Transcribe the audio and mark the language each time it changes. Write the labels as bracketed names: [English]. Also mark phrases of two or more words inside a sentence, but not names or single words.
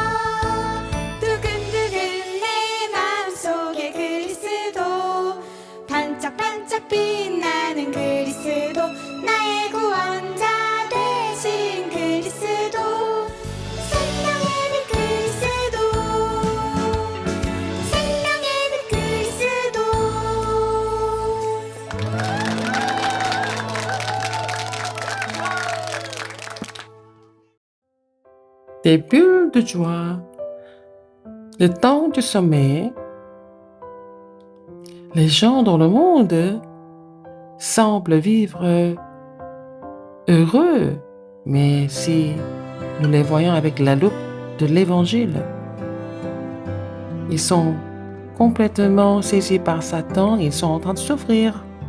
[Korean] 두근두근 내 마음속에 그리스도, 반짝반짝 빛나는 그리스도, 나의 구원자 되신 그리스도, 생명의 빛 그리스도, 생명의 빛 그리스도. [French] Des bulles de joie. Le temps du sommet. Les gens dans le monde semblent vivre heureux, mais si nous les voyons avec la loupe de l'Évangile, ils sont complètement saisis par Satan, ils sont en train de souffrir.